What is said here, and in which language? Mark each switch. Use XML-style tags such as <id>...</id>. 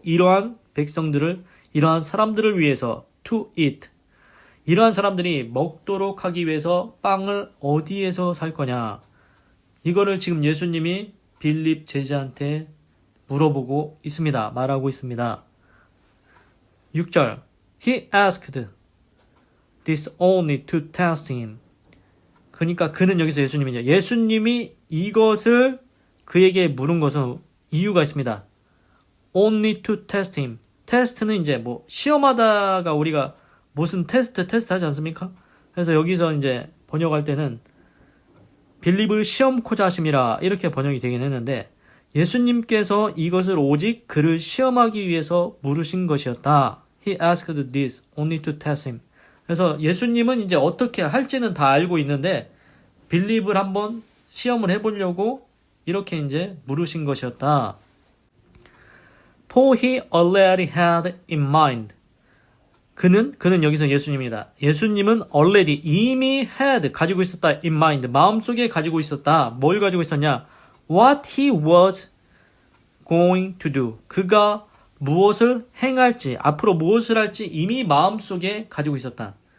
<ko>이러한 백성들을, 이러한 사람들을 위해서</ko> <en>to eat.</en> <ko>이러한 사람들이 먹도록 하기 위해서 빵을 어디에서 살 거냐? 이거를 지금 예수님이 빌립 제자한테 물어보고 있습니다. 말하고 있습니다. 6절.</ko> <en>He asked this only to test him.</en> <ko>그러니까 그는 여기서 예수님이 이것을 그에게 물은 것은 이유가 있습니다.</ko> <en>Only to test him.</en> <ko>테스트는 이제 시험하다가 우리가 무슨 테스트 하지 않습니까? 그래서 여기서 이제 번역할 때는 빌립을 시험코자 하심이라 이렇게 번역이 되긴 했는데 예수님께서 이것을 오직 그를 시험하기 위해서 물으신 것이었다.</ko> <en>He asked this only to test him.</en> <ko>그래서 예수님은 이제 어떻게 할지는 다 알고 있는데 빌립을 한번 시험을 해보려고 이렇게 이제 물으신 것이었다.</ko> <en>For he already had in mind.</en> <ko>그는 여기서 예수님입니다. 예수님은 already 이미 had 가지고 있었다.</ko> <en>in mind</en> <ko>마음속에 가지고 있었다. 뭘 가지고 있었냐?</ko> <en>What he was going to do.</en> <ko>그가 무엇을 행할지, 앞으로 무엇을 할지 이미 마음속에 가지고 있었다.</ko>